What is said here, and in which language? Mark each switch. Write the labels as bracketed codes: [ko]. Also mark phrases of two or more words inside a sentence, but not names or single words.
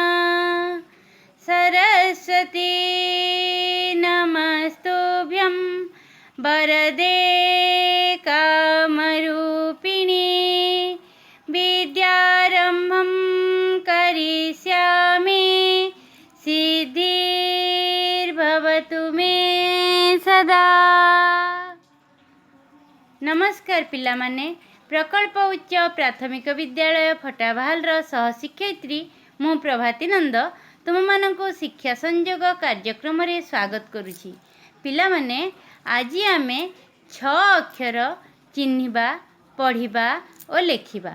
[sa] सरस्वती नमस्तुभ्यं वरदे कामरूपिणी विद्यारम्भं करिष्यामि सिद्धिर्भवतु मे सदा। [or] ନମସ୍କାର ପିଲାମାନେ, ପ୍ରକଳ୍ପ ଉଚ୍ଚ ପ୍ରାଥମିକ ବିଦ୍ୟାଳୟ ଫଟାବାହାଲର ସହଶିକ୍ଷୟିତ୍ରୀ ମୁଁ ପ୍ରଭାତୀ ନନ୍ଦ ତୁମ ମାନଙ୍କୁ ଶିକ୍ଷା ସଂଯୋଗ କାର୍ଯ୍ୟକ୍ରମ ରେ ସ୍ୱାଗତ କରୁଛି। ପିଲାମାନେ ଆଜି ଆମେ 6 ଅକ୍ଷର ଚିହ୍ନିବା ପଢ଼ିବା ଆଉ ଲେଖିବା।